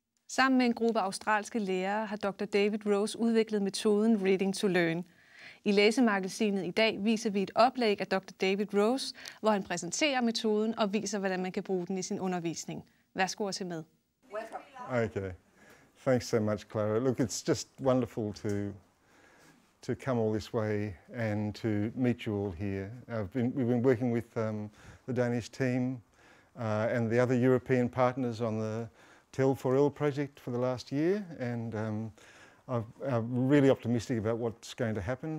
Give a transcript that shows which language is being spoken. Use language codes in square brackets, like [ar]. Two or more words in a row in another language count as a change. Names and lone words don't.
[da] Sammen med en gruppe australske lærere har Dr. David Rose udviklet metoden Reading to Learn. I Læsemagasinet i dag viser vi et oplæg af Dr. David Rose, hvor han præsenterer metoden og viser, hvordan man kan bruge den i sin undervisning. Værsgo at se med. [en] Okay. Thanks so much, Clara. Look, it's just wonderful to come all this way and to meet you all here. We've been working with the Danish team and the other European partners on the Tell for Ill project for the last year, and I'm really optimistic about what's going to happen.